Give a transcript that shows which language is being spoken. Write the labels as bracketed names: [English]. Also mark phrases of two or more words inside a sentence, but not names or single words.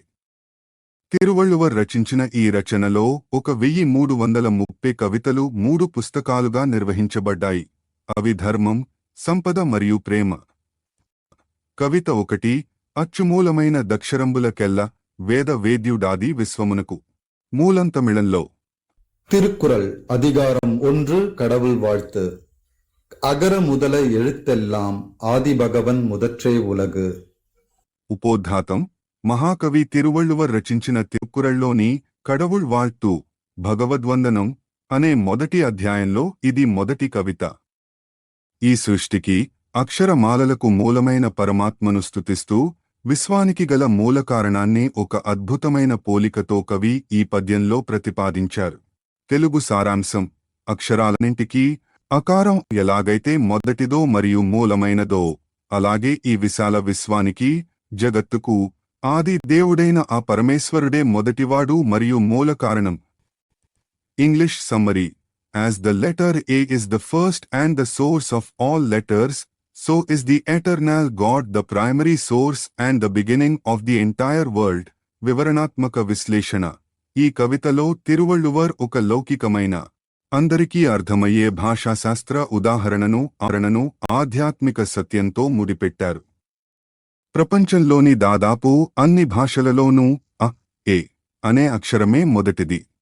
[Telugu] తిరువళ్ళువర్ రచించిన ఈ రచనలో 1330 కవితలు 3 పుస్తకాలుగా నిర్వహించబడ్డాయి. అవి ధర్మం, సంపద మరియు ప్రేమ. కవిత 1 అచ్చుమూలమైన దక్షరంబులకెల్ల వేద వేద్యుడాది విశ్వమునకు. మూలం తమిళంలో. [Tamil] திருக்குறள் அதிகாரம் 1 கடவுள் வாழ்த்து. அகர முதல எழுத்தெல்லாம் ఆదిభగవన్ முதற்றே ఉలగు. [Telugu] ఉపోద్ఘాతం. మహాకవి తిరువళ్ళువర్ రచించిన తిరుక్కురళ్లోని కడవుళ్ వాళ్తు భగవద్వందనం అనే మొదటి అధ్యాయంలో ఇది మొదటి కవిత. ఈ సృష్టికి అక్షరమాలలకు మూలమైన పరమాత్మను స్తుతిస్తూ విశ్వానికి గల మూలకారణాన్ని ఒక అద్భుతమైన పోలికతో కవి ఈ పద్యంలో ప్రతిపాదించారు. తెలుగు సారాంశం. అక్షరాలన్నింటికీ అకారం ఎలాగైతే మొదటిదో మరియు మూలమైనదో, అలాగే ఈ విశాల విశ్వానికి, జగత్తుకు ఆది దేవుడైన ఆ పరమేశ్వరుడే మొదటివాడు మరియు మూలకారణం. [English] English summary. As the letter A is the first and the source of all letters, so is the eternal God the primary source and the beginning of the entire world. [Telugu] వివరణాత్మక విశ్లేషణ. ఈ కవితలో తిరువళ్ళువర్ ఒక లౌకికమైన, అందరికీ అర్థమయ్యే భాషాశాస్త్ర ఉదాహరణను ఆధ్యాత్మిక సత్యంతో ముడిపెట్టారు. ప్రపంచంలోని దాదాపు అన్ని భాషలలోనూ అ, ఏ అనే అక్షరమే మొదటిది.